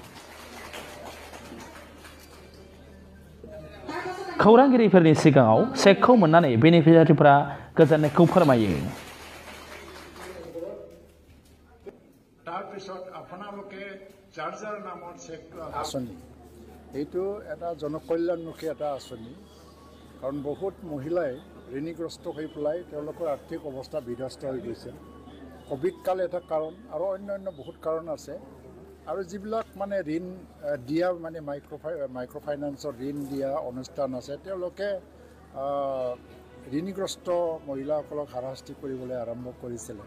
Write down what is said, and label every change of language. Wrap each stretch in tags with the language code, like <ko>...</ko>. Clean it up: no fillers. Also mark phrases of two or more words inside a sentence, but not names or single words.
<brx>खौरांगिरिफोरनि सिगाङाव चेकखौ मोननानै बेनिफिसियारिफोरा गोजोननायखौ फोरमायो।</brx> <as>आसনি এইটো এটা জনকল্যাণমুখী এটা আঁচনি, কাৰণ বহুত মহিলাই ঋণগ্ৰস্ত হৈ পেলাই তেওঁলোকৰ আৰ্থিক অৱস্থা বিধ্বস্ত হৈ গৈছে। কোভিড কাল এটা কাৰণ আৰু অন্যান্য বহুত কাৰণ আছে। আৰু যিবিলাক মানে ঋণ দিয়া মানে মাইক্ৰ'ফাইনেন্সৰ ঋণ দিয়া অনুষ্ঠান আছে, তেওঁলোকে ঋণগ্ৰস্ত মহিলাসকলক হাৰাশাস্তি কৰিবলৈ আৰম্ভ কৰিছিলে।</as>